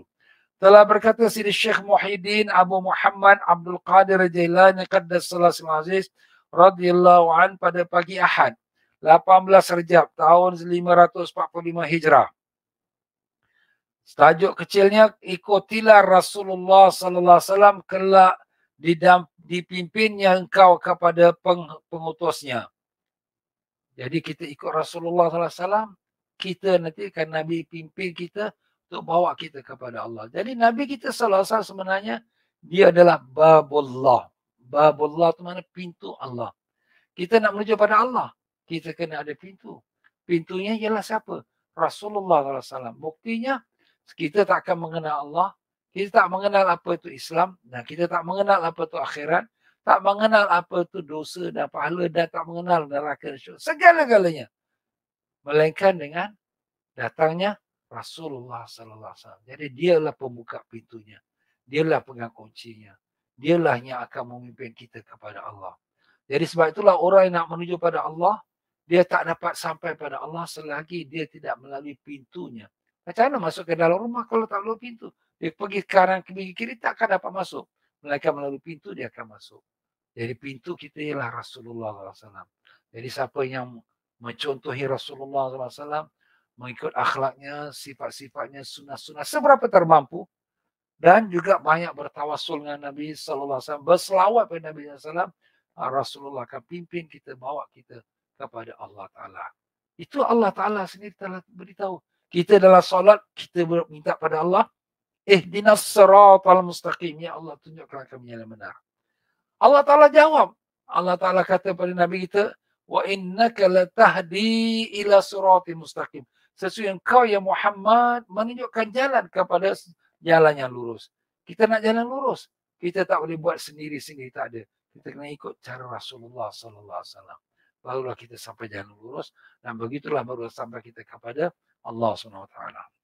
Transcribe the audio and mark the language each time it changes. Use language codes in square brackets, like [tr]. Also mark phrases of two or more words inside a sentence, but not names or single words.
[ms] Telah berkata Sidi Syekh Muhyiddin Abu Muhammad Abdul Qadir Jailani [ar] Qaddasallahu Sirrul Aziz radhiyallahu an [ms] pada pagi Ahad 18 Rejab tahun 545 Hijrah. Tajuk kecilnya, ikutilah Rasulullah [ar] sallallahu alaihi wasallam [ms] kelak dipimpinnya engkau kepada pengutusnya. Jadi kita ikut Rasulullah [ar] sallallahu alaihi wasallam, [ms] kita nanti akan Nabi pimpin kita untuk bawa kita kepada Allah. Jadi Nabi kita [ar] sallallahu alaihi wasallam [ms] sebenarnya dia adalah babullah. Babullah itu mana pintu Allah. Kita nak menuju pada Allah, kita kena ada pintu. Pintunya ialah siapa? Rasulullah [ar] sallallahu alaihi wasallam. [ms] Buktinya kita tak akan mengenal Allah, kita tak mengenal apa itu Islam, dan kita tak mengenal apa itu akhirat, tak mengenal apa itu dosa dan pahala, dan tak mengenal neraka dan syurga. Segala-galanya. Melainkan dengan datangnya Rasulullah [ar] sallallahu alaihi wasallam. [ms] Jadi dialah pembuka pintunya. Dialah pegang kuncinya. Dialah yang akan memimpin kita kepada Allah. Jadi sebab itulah orang yang nak menuju pada Allah, dia tak dapat sampai pada Allah selagi dia tidak melalui pintunya. Macam mana masuk ke dalam rumah kalau tak melalui pintu? Dia pergi kanan ke kiri tak akan dapat masuk. Melainkan melalui pintu dia akan masuk. Jadi pintu kita ialah Rasulullah SAW. Jadi siapa yang mencontohi Rasulullah SAW, mengikut akhlaknya, sifat-sifatnya, sunnah-sunnah seberapa termampu, dan juga banyak bertawassul dengan Nabi [ar] Sallallahu Alaihi Wasallam, [ms] berselawat pada Nabi SAW. Rasulullah akan pimpin kita, bawa kita kepada Allah Ta'ala. Itu Allah Ta'ala sendiri telah beritahu. Kita dalam solat, kita minta pada Allah, [ar] ihdinas siratal mustaqim, [ms] ya Allah tunjukkan kami yang benar. Allah Ta'ala jawab. Allah Ta'ala kata pada Nabi kita, [ar] wa innaka latahdi ila siratal mustaqim. [ms] Sesungguhnya engkau ya Muhammad menunjukkan jalan kepada jalan yang lurus. Kita nak jalan lurus, kita tak boleh buat sendiri-sendiri, tak ada. Kita kena ikut cara Rasulullah [ar] Sallallahu Alaihi Wasallam. [ms] Barulah kita sampai jalan lurus, dan begitulah baru sampai kita kepada Allah [ar] Subhanahu Wa Taala.